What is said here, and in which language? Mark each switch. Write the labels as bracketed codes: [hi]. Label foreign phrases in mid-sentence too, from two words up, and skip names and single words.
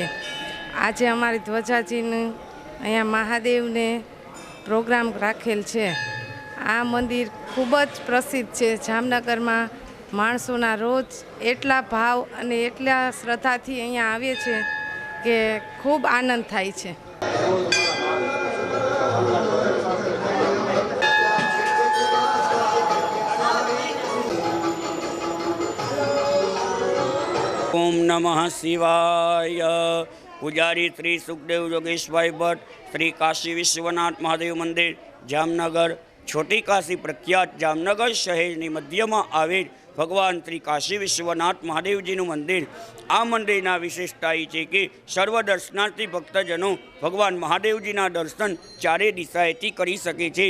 [gu] આજે અમારી ધ્વજાચિહ્ન અહીંયા મહાદેવને પ્રોગ્રામ રાખેલ છે। આ મંદિર ખૂબ જ પ્રસિદ્ધ છે। જામનગરમાં માણસોના રોજ એટલા ભાવ અને એટલા શ્રદ્ધાથી અહીંયા આવે છે કે ખૂબ આનંદ થાય છે। [sa] ओम नमः शिवाय। [gu] પુજારી શ્રી સુખદેવ યોગેશભાઈ ભટ્ટ, શ્રી કાશી વિશ્વનાથ મહાદેવ મંદિર જામનગર, છોટી કાશી પ્રખ્યાત જામનગર શહેર મધ્ય મેં આવેલ ભગવાન શ્રી કાશી વિશ્વનાથ મહાદેવજીનું મંદિર। આ મંદિરના વિશેષતા એ છે કે સર્વ દર્શનાર્થી ભક્તજનો ભગવાન મહાદેવજીના દર્શન ચારે દિશાએથી કરી શકે છે।